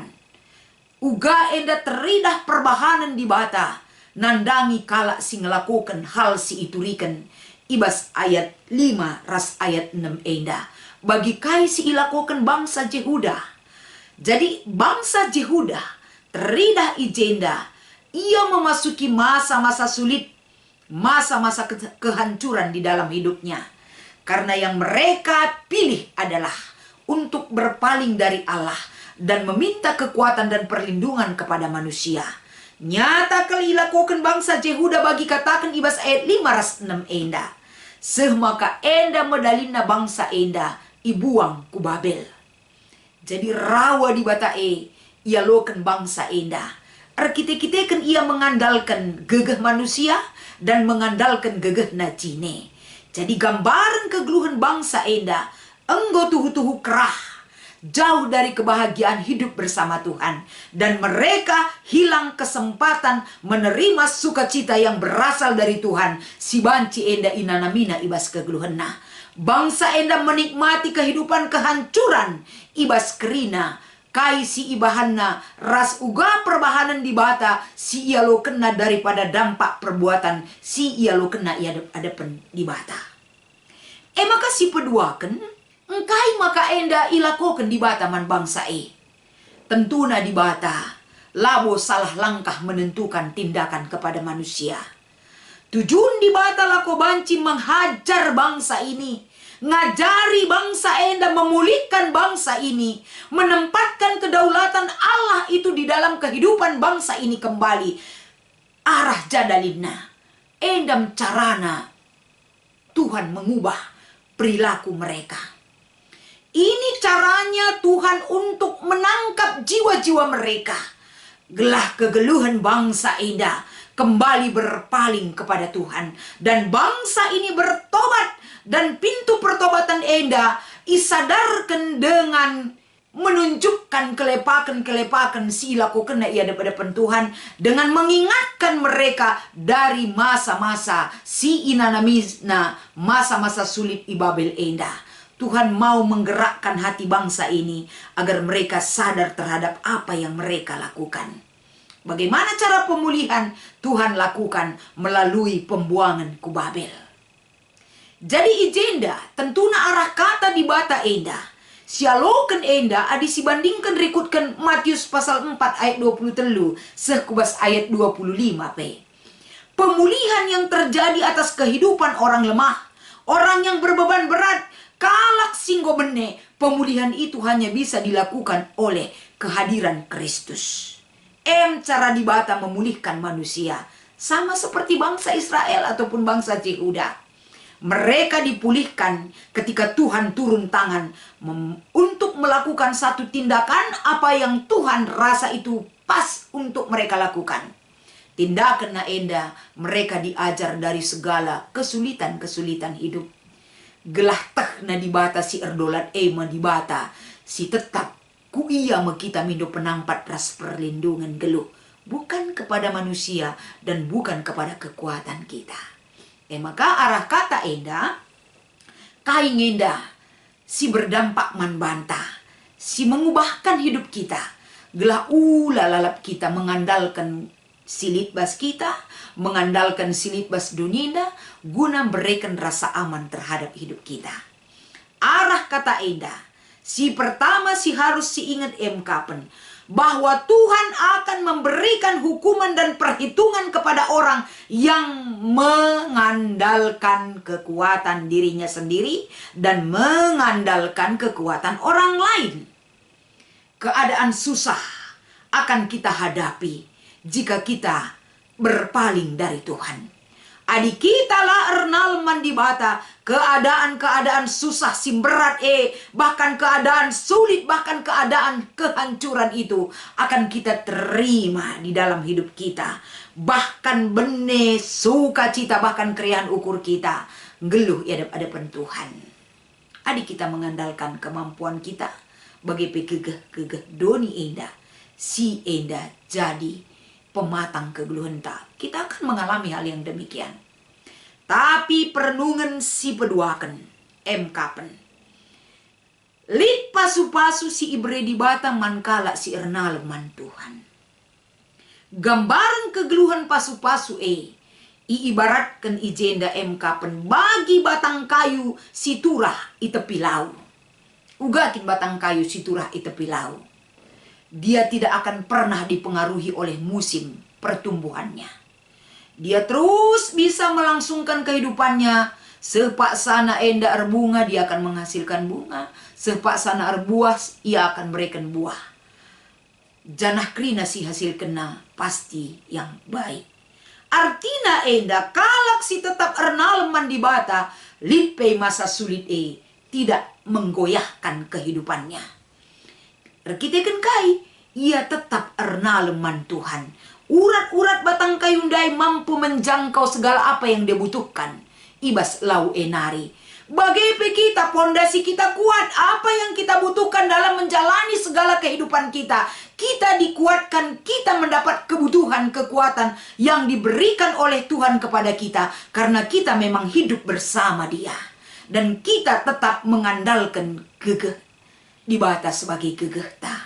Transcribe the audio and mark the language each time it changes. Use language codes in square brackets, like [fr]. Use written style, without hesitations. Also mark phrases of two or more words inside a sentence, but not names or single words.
[btx] Uga enda teridah perbahanan di bata. Nandangi kalak si ngelakukan hal si iturikan. ibas ayat 5 ras ayat 6 enda. Bagi kai si ilakokan bangsa Jehuda. Jadi bangsa Jehuda teridah ijenda. [id] Ia memasuki masa-masa sulit, masa-masa kehancuran di dalam hidupnya. Karena yang mereka pilih adalah untuk berpaling dari Allah dan meminta kekuatan dan perlindungan kepada manusia. [btx] Nyata kali ilakokan bangsa Jehuda bagi katakan ibas ayat 5 ras 6 enda. Semaka enda medalina bangsa enda ibuang ku Babel. Jadi rawa di batae ia loken bangsa enda. [id] Arkite-kite ia mengandalkan gegeh manusia dan mengandalkan [btx] gegeh najine. Jadi gambaran kegeluhan bangsa enda enggo tuhu-tuhu kerah. [id] Jauh dari kebahagiaan hidup bersama Tuhan. Dan mereka hilang kesempatan menerima sukacita yang berasal dari Tuhan. [btx] Si banci enda inanamina ibas kegeluhenna. Bangsa enda menikmati kehidupan kehancuran ibas kerina. Kai si ibahanna ras uga perbahanan di bata si ia lo kena [id] daripada dampak perbuatan [btx] si ia lo kena ia adepan di bata. Maka si peduaken engkai maka enda ilakoken di bata man bangsa Tentuna di bata labo [id] salah langkah menentukan tindakan kepada manusia. [btx] Tujuan di bata lako banci [id] menghajar bangsa ini. [btx] Ngajari bangsa enda [id] memulihkan bangsa ini. Menempatkan kedaulatan Allah itu di dalam kehidupan bangsa ini kembali. [btx] Arah jadalina. Endam carana Tuhan [id] mengubah perilaku mereka. Ini caranya Tuhan untuk menangkap jiwa-jiwa mereka. [btx] Gelah kegeluhan bangsa enda [id] kembali berpaling kepada Tuhan. Dan bangsa ini bertobat. Dan pintu pertobatan enda isadarkan dengan menunjukkan kelepakan-kelepakan [btx] si ilakokan ia [id] depan Tuhan. Dengan mengingatkan mereka dari masa-masa [btx] si inanamisna, [id] masa-masa sulit i Babel enda. Tuhan mau menggerakkan hati bangsa ini agar mereka sadar terhadap apa yang mereka lakukan. Bagaimana cara pemulihan Tuhan lakukan melalui pembuangan ku Babel. [btx] Jadi ijenda tentuna arah kata di bata enda. Sialoken enda adi sibandingkan rikutkan Matius pasal 4 ayat 23 sekubas ayat 25 p. [id] Pemulihan yang terjadi atas kehidupan orang lemah, orang yang berbeban berat, [btx] kalak singgo bene, [id] pemulihan itu hanya bisa dilakukan oleh kehadiran Kristus. Cara di bata memulihkan manusia sama seperti bangsa Israel ataupun bangsa Yehuda. Mereka dipulihkan ketika Tuhan turun tangan untuk melakukan satu tindakan apa yang Tuhan rasa itu pas untuk mereka lakukan. Tindakan enda mereka diajar dari segala kesulitan-kesulitan hidup. [btx] Gelah teh na dibata si erdolat ema dibata si tetap ku ia kita mindo penampat ras perlindungan geluh. [id] Bukan kepada manusia dan bukan kepada kekuatan kita. [btx] Maka arah kata enda, kain enda, si berdampak manbanta, si [id] mengubahkan hidup kita. [btx] Gelah lalap [id] kita mengandalkan [btx] silit bas [id] kita, mengandalkan [btx] silit bas [id] dunia, guna berikan rasa aman terhadap hidup kita. [btx] Arah kata enda, [id] si pertama si harus si ingat kapan, bahwa Tuhan akan memberikan hukuman dan perhitungan kepada orang yang mengandalkan kekuatan dirinya sendiri dan mengandalkan kekuatan orang lain. Keadaan susah akan kita hadapi jika kita berpaling dari Tuhan. [btx] Adik kita lah ernal mandibata, [id] keadaan-keadaan susah simberat bahkan keadaan sulit, bahkan keadaan kehancuran itu akan kita terima di dalam hidup kita. [btx] Bahkan bene sukacita, bahkan kerian ukur kita geluh [id] di hadapan Tuhan. [btx] Adik kita [id] mengandalkan kemampuan kita [btx] bagi gegeh doni enda, si enda jadi pematang kegeluhan tak. [id] Kita akan mengalami hal yang demikian. [btx] Tapi perenungan si peduaken kapen. Lit pasu-pasu si ibre di bata mankala si ernal man Tuhan. Gambaran kegeluhan pasu-pasu iibaratkan ijenda MK pen bagi batang kayu si turah i tepi lau. Ugakin batang kayu si turah i tepi lau. [id] Dia tidak akan pernah dipengaruhi oleh musim pertumbuhannya. Dia terus bisa melangsungkan kehidupannya. [btx] Sepak sana enda erbunga, [id] dia akan menghasilkan bunga. [btx] Sepak sana erbuah, [id] ia akan berikan buah. [btx] Janah krina si hasil kena [id] pasti yang baik. [btx] Artina enda kalak si tetap ernalman di bata, lipe masa sulit [id] tidak menggoyahkan kehidupannya. [btx] Rekitekan kai, ia tetap ernalman Tuhan. [id] Urat-urat batang kayundai mampu menjangkau segala apa yang dia butuhkan. [btx] Ibas lau enari. [id] Bagaimana kita, pondasi kita kuat. Apa yang kita butuhkan dalam menjalani segala kehidupan kita. Kita dikuatkan, kita mendapat kebutuhan, kekuatan yang diberikan oleh Tuhan kepada kita. Karena kita memang hidup bersama Dia. Dan kita tetap mengandalkan [btx] gegeh di batas [id] sebagai gegeh ta.